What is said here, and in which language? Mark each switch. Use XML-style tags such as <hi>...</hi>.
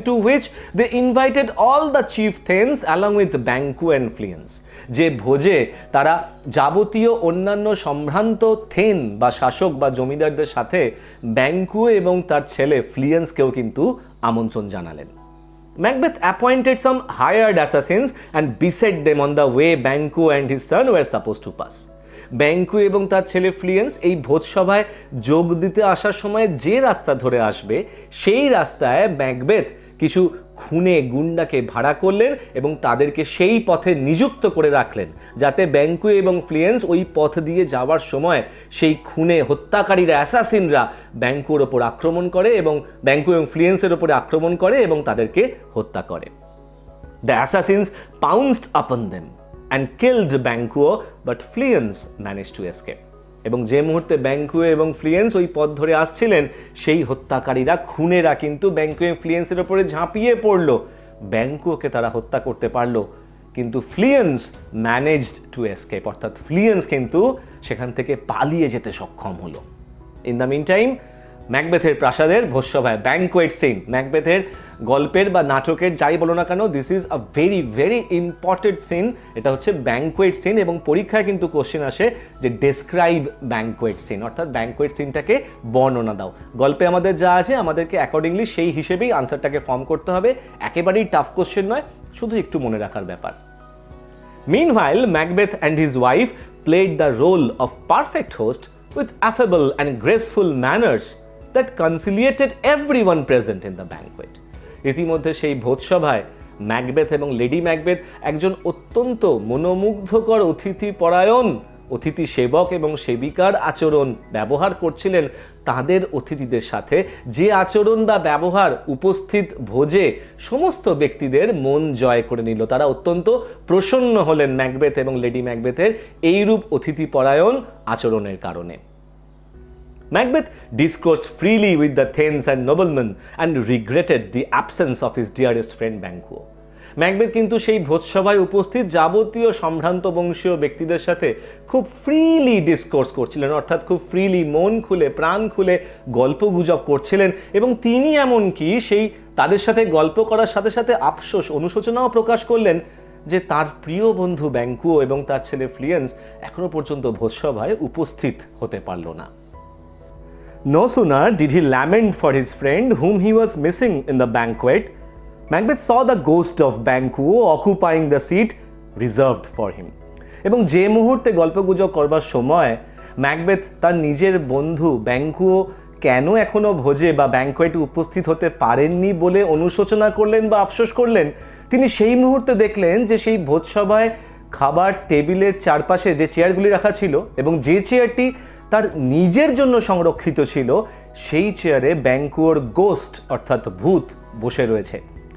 <en>to which they invited all the chieftains along with Banquo and Fleance,</en> <bn>যে ভোজে তারা যাবতীয় অন্যান্য সম্ভ্রান্ত থেন বা শাসক বা জমিদারদের সাথে ব্যাঙ্কুও এবং তার ছেলে ফ্লিয়েন্সকেও কিন্তু আমন্ত্রণ জানালেন।</bn> <en>Macbeth appointed some hired assassins and beset them on the way Banquo and his son were supposed to pass.</en> <bn>ব্যাঙ্কুও এবং তার ছেলে ফ্লিয়েন্স এই ভোজসভায় যোগ দিতে আসার সময় যে রাস্তা ধরে আসবে সেই রাস্তায় ম্যাকবেথ কিছু খুনে গুন্ডাকে ভাড়া করলেন এবং তাদেরকে সেই পথে নিযুক্ত করে রাখলেন, যাতে ব্যাঙ্কুও এবং ফ্লিয়েন্স ওই পথ দিয়ে যাওয়ার সময় সেই খুনে হত্যাকারীরা অ্যাসাসিনরা ব্যাঙ্কুয়োর ওপর আক্রমণ করে এবং ব্যাঙ্কুও এবং ফ্লিয়েন্সের ওপরে আক্রমণ করে এবং তাদেরকে হত্যা করে। দ্য অ্যাসাসিনস পাউন্সড আপন them</bn> <en>and killed Banquo, but Fliens managed to escape.</en> <bn>এবং যে মুহূর্তে ব্যাঙ্কুও এবং ফ্লিয়েন্স ওই পথ ধরে আসছিলেন সেই হত্যাকারীরা খুনেরা কিন্তু ব্যাঙ্কুও এবং ফ্লিয়েন্সের ওপরে ঝাঁপিয়ে পড়ল, ব্যাঙ্কুওকে তারা হত্যা করতে পারলো, কিন্তু</bn> <en>Fleance managed to escape,</en> <bn>অর্থাৎ ফ্লিয়েন্স কিন্তু সেখান থেকে পালিয়ে যেতে সক্ষম হলো।</bn> <en>in the meantime</en> <bn>ম্যাকবেথের প্রাসাদের ভোজসভায়, ব্যাংকোয়েট সিন, ম্যাকবেথের গল্পের বা নাটকের যাই বলো না কেন,</bn> <en>This is a very very important scene.</en> <bn>এটা হচ্ছে ব্যাংকোয়েট সিন এবং পরীক্ষায় কিন্তু কোশ্চেন আসে যে</bn> <en>describe banquet scene,</en> <bn>অর্থাৎ ব্যাংকোয়েট সিনটাকে বর্ণনা দাও। গল্পে আমাদের যা আছে আমাদেরকে অ্যাকর্ডিংলি সেই হিসেবেই আনসারটাকে ফর্ম করতে হবে, একেবারেই টাফ কোশ্চেন নয়, শুধু একটু মনে রাখার ব্যাপার।</bn> <en>Meanwhile, Macbeth and his wife played the role of perfect host with affable and graceful manners that conciliated everyone present in the banquet.</en> <bn>ইতিমধ্যে সেই ভোজসভায় ম্যাকবেথ এবং লেডি ম্যাকবেথ একজন অত্যন্ত মনোমুগ্ধকর অতিথি পরায়ণ, অতিথি সেবক এবং সেবিকার আচরণ ব্যবহার করছিলেন তাদের অতিথিদের সাথে, যে আচরণ বা ব্যবহার উপস্থিত ভোজে সমস্ত ব্যক্তিদের মন জয় করে নিল। তারা অত্যন্ত প্রসন্ন হলেন ম্যাকবেথ এবং লেডি ম্যাকবেথের এইরূপ অতিথি পরায়ণ আচরণের কারণে।</bn> <en>Macbeth discoursed freely with the thanes and noblemen and regretted the absence of his dearest friend Banquo.</en> <bn>Macbeth কিন্তু সেই ভোজসভায় উপস্থিত যাবতীয় সম্ভ্রান্ত বংশীয় ব্যক্তিদের সাথে খুব ফ্রিলি ডিসকোর্স করছিলেন, অর্থাৎ খুব ফ্রিলি মন খুলে প্রাণ খুলে গল্প গুজব করছিলেন এবং তিনি এমনকি সেই তাদের সাথে গল্প করার সাথে সাথে আফসোস অনুশোচনাও প্রকাশ করলেন যে তার প্রিয় বন্ধু ব্যাংকুও এবং তার ছেলে ফ্লিয়েন্স এখনো পর্যন্ত ভোজসভায় উপস্থিত হতে পারল না।</bn> <en>No sooner did he lament for his friend whom he was missing in the banquet, Macbeth saw the ghost of Banquo occupying the seat reserved for him.</en> <bn>এবং যে মুহূর্তে গল্পগুজব করবার সময় ম্যাকবেথ তার নিজের বন্ধু ব্যাংকুও কেন এখনো ভোজে বা ব্যাংকোয়েটে উপস্থিত হতে পারেননি বলে অনুশোচনা করলেন বা আফসোস করলেন, তিনি সেই মুহূর্তে দেখলেন যে সেই ভোজসভায় খাবার টেবিলের চারপাশে যে চেয়ারগুলি রাখা ছিল এবং যে চেয়ারটি তার নিজের জন্য সংরক্ষিত ছিল, সেই চেয়ারে ব্যাংকুয়োর গোস্ট অর্থাৎ ভূত বসে রয়েছে।</bn>